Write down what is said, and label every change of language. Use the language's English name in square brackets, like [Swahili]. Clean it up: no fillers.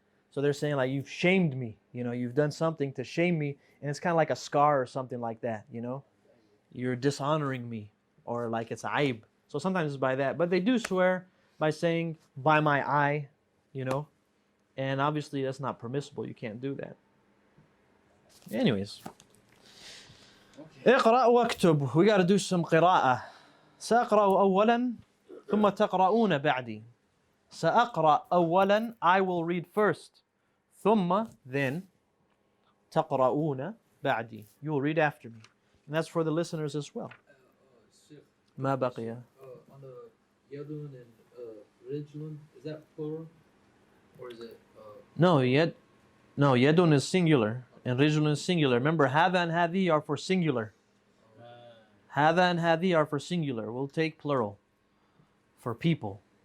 [English] So they're saying like you've shamed me. You've done something to shame me, and it's kind of like a scar or something like that. You're dishonoring me, or like it's aib. So sometimes it's by that, but they do swear by saying by my eye, and obviously that's not permissible. You can't do that. Anyways, [Arabic] اقرأ واكتب. [English] We got to do some قراءة. [Arabic] سأقرأ أولا ثم تقرؤون بعدي. سأقرأ أولا, [English] I will read first. [Arabic] ثم, [English] then, [Arabic] تقرؤون بعدي. [English] You will read after me. And that's for the listeners as well. [Arabic] ما بقي. [English] On the yadun and rijlun, is that plural? Or is it... No, yadun is singular. And rijlun is singular. Remember, hadha and hadhi are for singular. Hadha and hadhi are for singular. We'll take plural. For people.